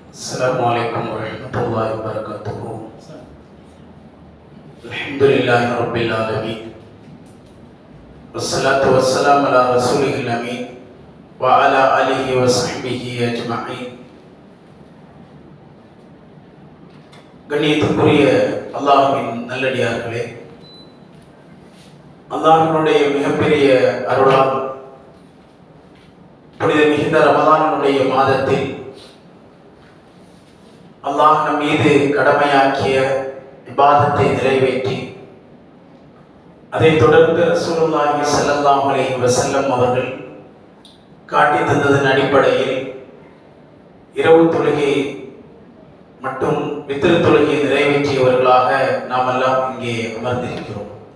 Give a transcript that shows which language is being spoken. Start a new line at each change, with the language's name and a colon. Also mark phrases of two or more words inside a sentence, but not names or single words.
Arabic: السلام عليكم ورحمة الله وبركاته الحمد لله رب العالمين. والصلاة والسلام على رسوله الأمين وعلى آله وصحبه أجمعين.
Tamil: கண்ணியத்துக்குரிய அல்லாஹ்வின் நல்லடியார்களே, அல்லாஹ்வினுடைய மிகப்பெரிய அருளால் புனித மிகுந்த ரமலானுடைய மாதத்தில் அல்லாஹ் நம் மீது கடமையாக்கிய இபாதத்தை நிறைவேற்றி அதைத் தொடர்ந்து
Arabic: رسول الله صلى الله عليه وسلم
Tamil: அவர்கள் காட்டி தந்ததன் அடிப்படையில் இரவு தொழுகை மற்றும் வித்ர் தொழுகையை நிறைவேற்றியவர்களாக நாம் எல்லாம் இங்கே அமர்ந்திருக்கிறோம்.